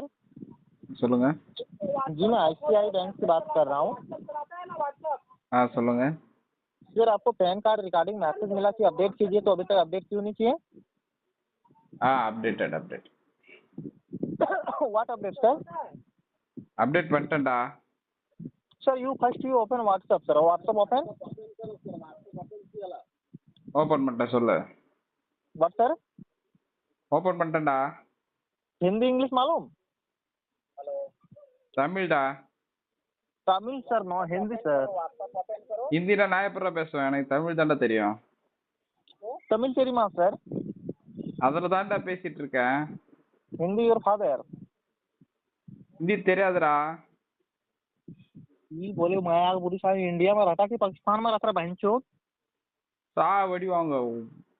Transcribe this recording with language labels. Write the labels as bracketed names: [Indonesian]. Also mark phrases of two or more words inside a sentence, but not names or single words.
[Tamil] சொல்லுங்க. [Hindi] जी मैं आईसीआई बैंक से बात कर रहा हूँ। [Tamil] சொல்லுங்க. [Hindi] सर आपको [English] PAN card regarding message [Hindi] मिला कि अपडेट कीजिए, तो अभी तक अपडेट क्यों नहीं किए? [Tamil] அப்டேட் [English] What update sir? [Tamil] அப்டேட் பண்ணிட்டேன்டா. [English] Sir you first you open WhatsApp sir, WhatsApp open. [Tamil] ஓப்பன் பண்ணிட்டேன் சொல்லு. [English] What sir? [Tamil] ஓப்பன் பண்ணிட்டேன்டா. [Hindi] हिंदी इंग्लिश मालूम? [Tamil] தமிழ்டா. [English] Tamil sir no Hindi sir. [Tamil] ஹிந்தில நான் எப்படா பேசுவேன், எனக்கு தமிழ் தான்டா தெரியும். तमिल தெரியுமா सर? அதில் தான்டா பேசிட்டு இருக்கேன். [English] Hindi your father. [Tamil] ஹிந்தி தெரியாதுடா. [Hindi] ये बोले मैं पूरी सारी इंडिया में रहता कि पाकिस्तान में रहता बहनचोद। [Tamil] வடி வாங்க